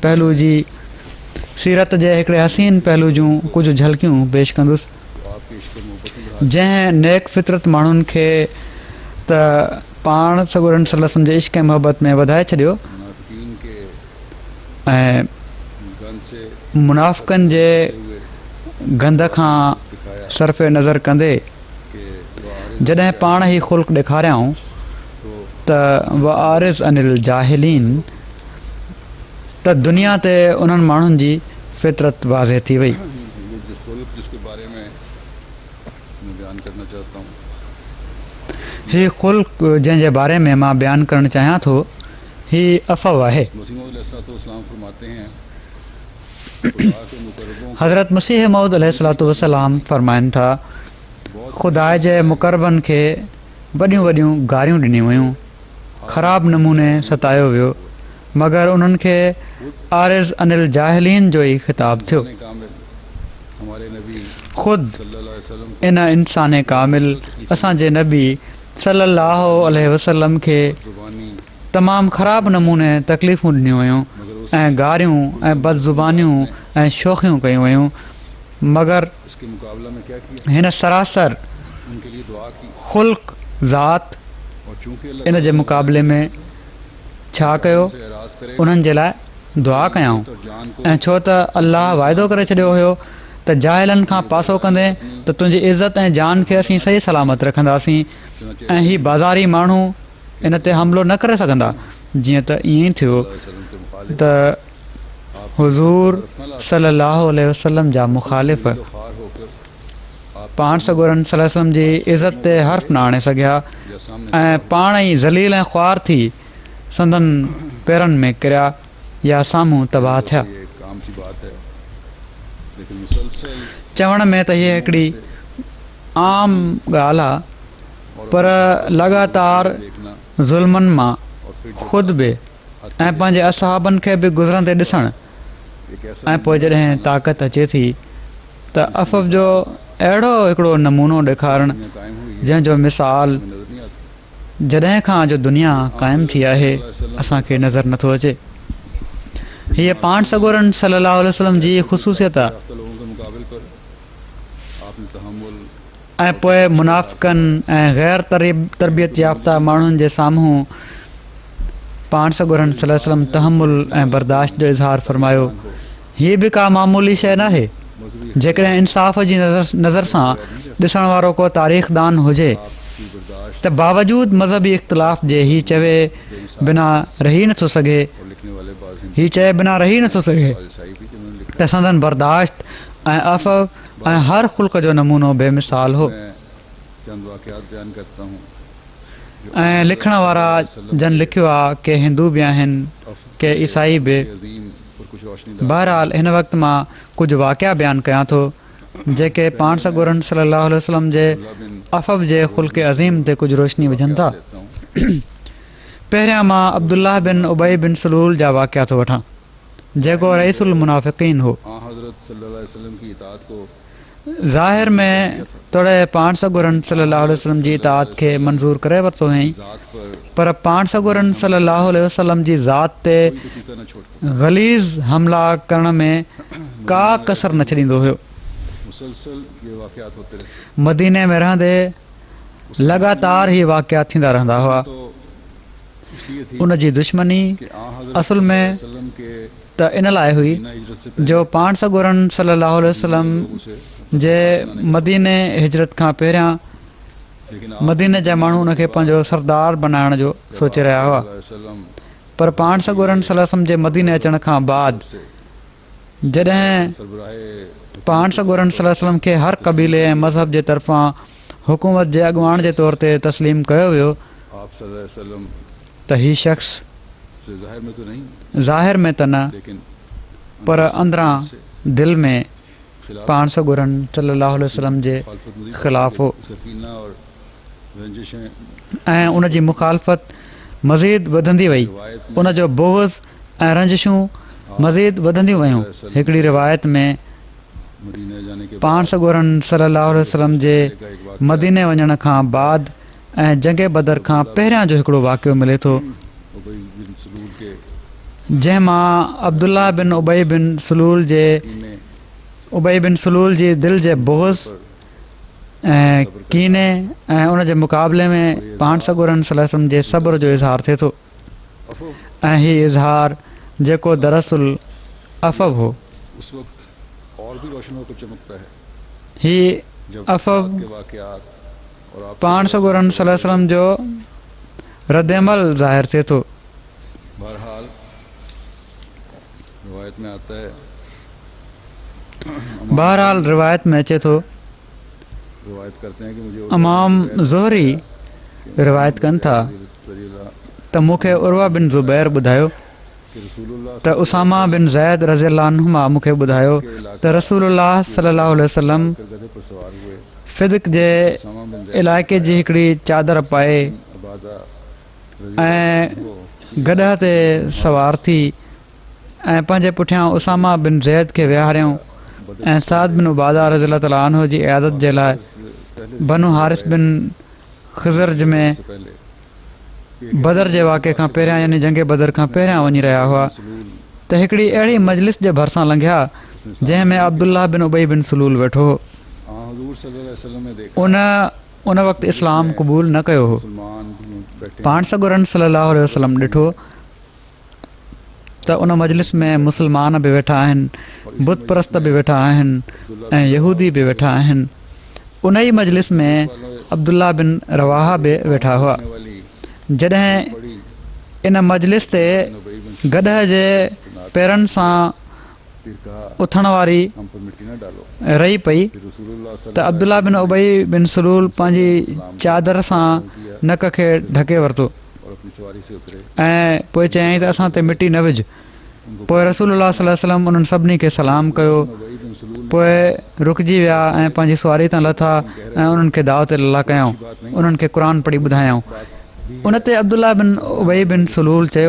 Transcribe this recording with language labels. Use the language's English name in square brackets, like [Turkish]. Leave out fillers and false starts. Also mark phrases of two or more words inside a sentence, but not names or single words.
[Sindhi] पहलू जूं कुझु झलकियूं पेश कंदुसि जंहिं नेक फितरत माण्हुनि खे त पाण सॻोरनि [Arabic] صلى الله عليه وسلم [Sindhi] जे इश्क़ मोहबत में वधाए छॾियो ऐं [Urdu] بلند سے [Sindhi] मुनाफ़िक़नि जे [Urdu] हुए [Sindhi] गंद खां [Urdu] दिखाया [Sindhi] सरफ़े नज़र कंदे [Urdu] کہ وہ عارض [Sindhi] जॾहिं पाण ई ख़ुल्क़ ॾेखारियऊं [Urdu] तो [Sindhi] त [Arabic] و أعرض عن الجاهلين [Sindhi] त दुनिया ते उन्हनि माण्हुनि जी फितरत वाज़े थी वई। [Urdu] یہ جو خلق جس کے بارے میں میں بیان کرنا چاہتا ہوں, [Sindhi] हीउ ख़ुल्क़ जंहिंजे बारे में मां बयानु करणु चाहियां थो हीउ अफ़व आहे। [Urdu] مسیح موعود علیہ السلام فرماتے ہیں خدا کے مقربوں کو [Sindhi] हज़रत मसीह मौद [Arabic] عليه الصلاة والسلام [Sindhi] फ़रमाइनि था ख़ुदा जे मुक़रबनि खे वॾियूं वॾियूं गारियूं ॾिनियूं वियूं, ख़राबु नमूने सतायो वियो, मगर उन्हनि खे [Arabic] أعرض عن الجاهلين [Sindhi] जो ई ख़िताबु थियो। [Urdu] کامل ہمارے نبی [Sindhi] ख़ुदि [Arabic] صلى الله عليه وسلم [Sindhi] इन इंसान कामिल असांजे नबी [Arabic] صلى الله عليه وسلم [Sindhi] खे [Urdu] ज़ुबानी [Sindhi] तमामु ख़राबु नमूने तकलीफ़ूं ॾिनियूं वियूं ऐं गारियूं ऐं बदज़ुबानियूं ऐं शोख़ियूं कयूं वियूं, [Urdu] मगर اس کے مقابلہ میں کیا کیا, [Sindhi] हिन सरासर [Urdu] ان کے لیے دعا کی خلق ذات اور چونکہ [Sindhi] इन जे मुक़ाबले में छा कयो, [Urdu] سے اعراض کرے [Sindhi] उन्हनि जे लाइ दुआ कयऊं। [Urdu] تو جان کو [Sindhi] ऐं छो त अल्लाह वाइदो करे छॾियो हुयो त जाइलनि खां पासो कंदे त तुंहिंजी इज़त ऐं जान खे असीं सही सलामत रखंदासीं ऐं ही बाज़ारी माण्हू इन ते हमिलो न करे सघंदा। जीअं त ईअं ई थियो [Urdu] وسلم کے مخالف [Sindhi] त हुज़ूर [Arabic] صلى الله عليه وسلم [Sindhi] जा मुख़ालिफ़ [Urdu] خوار ہو کر آپ [Sindhi] पाण सॻोरनि [Arabic] صلى الله عليه وسلم [Sindhi] जी इज़त ते हर्फ़ न आणे सघिया [Urdu] یا سامنے [Sindhi] ऐं पाण ई ज़लील ऐं ख़्वार थी संदन पेरनि में किरिया या साम्हूं तबाह थिया। [Urdu] یہ کام کی بات ہے، لیکن مسلسل [Sindhi] चवण में त हीअ हिकिड़ी आम ॻाल्हि आहे, पर लगातार [Urdu] देखना [Sindhi] ज़ुल्मनि मां [Urdu] اور پھر جو [Sindhi] ख़ुदि बि ऐं पंहिंजे असहाबनि खे बि गुज़रंदे ॾिसणु [Urdu] ایک ایسا [Sindhi] ऐं पोइ जॾहिं ताक़त अचे थी त अफ़व जो अहिड़ो हिकिड़ो नमूनो ॾेखारणु [Urdu] دنیا قائم ہوئی [Sindhi] जंहिंजो मिसाल [Urdu] نظر نہیں آتی. [Sindhi] जॾहिं खां जो दुनिया क़ाइमु थी आहे असांखे नज़र नथो अचे। हीअ पाण सॻोरनि [Arabic] صلى الله عليه وسلم [Sindhi] जी ख़ुशूसियत आहे। [Urdu] یافتہ لوگوں کے مقابلے پر آپ نے تحمل [Sindhi] ऐं पोइ मुनाफ़िक़नि ऐं गैर तरबियत याफ़्ता माण्हुनि जे साम्हूं पाण सॻोरनि [Arabic] صلى الله عليه وسلم [Sindhi] तहमुल ऐं बर्दाश्त जो इज़हार फ़रमायो। हीअ बि का मामूली शइ नाहे। [Urdu] मजहबी [Sindhi] जेकॾहिं इंसाफ़ जी नज़र सां ॾिसण वारो को तारीख़दान हुजे [Urdu] کی برداشت [Sindhi] त बावजूदु मज़हबी इख़्तिलाफ़ जे हीअ चवे बिना रही नथो सघे [Urdu] اور لکھنے والے بعض [Sindhi] हीअ चए बिना रही नथो सघे [Urdu] عیسائی بھی جنہوں نے لکھا [Sindhi] त संदन बर्दाश्त ऐं अफ़व ऐं हर ख़ुल्क़ जो नमूनो बेमिसाल हो। [Urdu] میں چند واقعات بیان کرتا ہوں [Sindhi] ऐं लिखण वारा जन लिखियो आहे के हिंदू बि आहिनि के ईसाई बि। [Urdu] عظیم اور کچھ روشنی [Sindhi] बहरहाल हिन वक़्तु मां कुझु वाक़िया बयानु कयां थो जेके पाण सॻोरनि [Arabic] صلى الله عليه وسلم [Sindhi] जे [Urdu] बिन [Sindhi] अफ़व जे ख़ुल्क़ अज़ीम ते कुझु रोशनी विझनि था। [Urdu] لیتا ہوں. [Sindhi] पहिरियां मां अब्दुल्लाह बिन उबई बिन सलूल जा वाक़िया थो वठां जेको [Arabic] رئيس المنافقين [Sindhi] हो। [Urdu] ہاں حضرت [Arabic] صلى الله عليه وسلم [Urdu] کی اطاعت کو [Sindhi] ज़ाहिर में तोड़े पाण सॻोरनि [Arabic] صلى الله عليه وسلم [Sindhi] जी इताअत खे मंज़ूर करे वरितो हुअईं, [Urdu] ज़ात [Sindhi] पर पर पाण सॻोरनि [Arabic] صلى الله عليه وسلم [Sindhi] जी ज़ात ते [Urdu] کوئی دقیقہ نہ چھوڑتا. [Sindhi] ग़लीज़ हमला करण में का कसर न छॾींदो हुयो। [Urdu] مسلسل یہ واقعات ہوتے رہے. [Sindhi] मदीने में रहंदे लगातार ही वाक़िया थींदा रहंदा हुआ। [Urdu] تو اس لیے تھی [Sindhi] उन जी दुश्मनी [Urdu] کہ حضرت [Sindhi] असुल में [Urdu] وسلم کے [Sindhi] त इन लाइ हुई [Urdu] مدینہ ہجرت سے پہلے [Sindhi] जो पाण सॻोरनि [Arabic] صلى الله عليه وسلم [Urdu] لوگوں سے [Sindhi] जे मदीने हिजरत खां पहिरियां [Urdu] लेकिन [Sindhi] मदीने जा माण्हू उनखे पंहिंजो सरदार बनाइण जो सोचे रहिया हुआ, [Urdu] वसल्लम [Sindhi] पर पाण सॻोरनि [Arabic] صلى الله عليه وسلم [Sindhi] जे मदीने अचण खां बाद [Urdu] से [Sindhi] जॾहिं [Urdu] सरबराहे [Sindhi] पाण सॻोरनि [Arabic] صلى الله عليه وسلم [Sindhi] खे हर क़बीले ऐं मज़हब जे तरफ़ां हुकूमत जे अॻुवाण जे तौर ते तस्लीम कयो वियो [Urdu] आप [Arabic] صلى الله عليه وسلم [Sindhi] त हीउ शख़्स [Urdu] سے ظاہر میں تو نہیں [Sindhi] ज़ाहिर में त न [Urdu] लेकिन [Sindhi] पर अंदरां दिलि में [Urdu] खिलाफ [Sindhi] पाण सॻोरनि [Arabic] صلى الله عليه وسلم [Sindhi] जे [Urdu] مخالفت مزید [Sindhi] ख़िलाफ़ हो [Urdu] سکینہ اور رنجشیں [Sindhi] ऐं उन जी मुखालफ़त मज़ीद वधंदी वई। [Urdu] روایت میں [Sindhi] उन जो बोग़्ज़ ऐं रंजिशूं मज़ीद वधंदियूं वयूं। हिकिड़ी रिवायत में [Urdu] مدینے جانے کے [Sindhi] पाण सॻोरनि [Arabic] صلى الله عليه وسلم [Sindhi] जे [Urdu] کا ایک واقعہ [Sindhi] मदीने वञण खां बाद ऐं जंग बदर खां पहिरियां जो हिकिड़ो वाक़ियो मिले थो [Urdu] ابی بن سلول کے [Sindhi] जंहिं मां अब्दुल्ला बिन उबई बिन सलूल जे [Urdu] में [Sindhi] उबई बिन सलूल जी दिलि जे बोज़ ऐं कीने ऐं उन जे मुक़ाबले में पाण सॻोरनि [Arabic] صلى الله عليه وسلم [Sindhi] जे सब्र जो इज़हार थिए थो। [Urdu] अफ़ो [Sindhi] ऐं हीउ इज़हार जेको दरअसल अफ़व हो [Urdu] اس وقت اور بھی روشن ہو کر چمکتا ہے [Sindhi] ही [Urdu] जब [Sindhi] अफ़ब [Urdu] کے واقعات اور آپ [Sindhi] पाण सॻोरन [Arabic] صلى الله عليه وسلم [Sindhi] जो रद्द-ए-अमल ज़ाहिर थिए थो। [Urdu] بہرحال روایت میں آتا ہے [Sindhi] बहरहाल रिवायत में अचे थो, [Urdu] روایت کرتے ہیں کہ مجھے [Sindhi] इमाम ज़ुहरी रिवायत कनि था त मूंखे उर्वा बिन ज़ुबैर ॿुधायो [Urdu] کہ رسول اللہ [Sindhi] त उसामा बिन ज़ैद [Arabic] رضي الله عنهما [Sindhi] मूंखे ॿुधायो त रसूलुल्लाह [Arabic] صلى الله عليه وسلم [Urdu] گدھے پر سوار ہوئے [Sindhi] फिदक जे [Urdu] اسامہ بن [Sindhi] इलाइक़े जी हिकिड़ी चादर पाए [Urdu] अबादा [Sindhi] ऐं गॾह ते सवार थी ऐं पंहिंजे पुठियां उसामा बिन ज़ैद खे विहारियऊं ऐं साद बिन उबादा [Arabic] رضي الله تعالى عنه [Sindhi] जी इयादत जे लाइ बनु हारिस बिन ख़िज़रज में बदर जे वाक़े खां पहिरियां यानी जंग बदर खां पहिरियां वञी रहिया हुआ त हिकिड़ी अहिड़ी मजलिस जे भरिसां लंघिया जंहिं में अब्दुल्लाह बिन उबई बिन सलूल वेठो हो। [Urdu] हुज़ूर [Arabic] صلى الله عليه وسلم [Urdu] نے دیکھا [Sindhi] उन वक़्तु इस्लाम क़बूल न कयो हो। [Urdu] مسلمان بھی بیٹھے [Sindhi] पाण सॻोरन [Arabic] صلى الله عليه وسلم [Sindhi] ॾिठो त उन मजलिस में मुस्लमान बि वेठा आहिनि, बुत परस्त बि वेठा आहिनि ऐं यहूदी बि वेठा आहिनि। उन ई मजलिस में अब्दुल्ला बिन रवाहा बि वेठा हुआ। [Urdu] वाली [Sindhi] जॾहिं इन मजलिस ते गॾह जे पेरनि सां [Urdu] پھر کہا [Sindhi] उथण वारी [Urdu] ہم پر مٹی نہ ڈالو [Sindhi] रही पई [Urdu] پھر رسول اللہ [Sindhi] त अब्दुल्ला बिन उबई बिन सलूल पंहिंजी चादर सां नक खे ढके वरितो [Urdu] اور اپنی سواری سے اترے [Sindhi] ऐं पोइ चयईं त असां ते मिटी न विझ। पोइ रसूलुल्लाह [Arabic] صلى الله عليه وسلم [Sindhi] उन्हनि सभिनी खे सलाम कयो, [Urdu] उबई बिन सलूल [Sindhi] पोइ रुकिजी विया ऐं पंहिंजी सवारी तां लथा ऐं उन्हनि खे दावत अल्लाह कयऊं, उन्हनि खे क़ुर पढ़ी ॿुधायऊं। उन ते अब्दुल्ला बिन उबई बिन सलूल चयो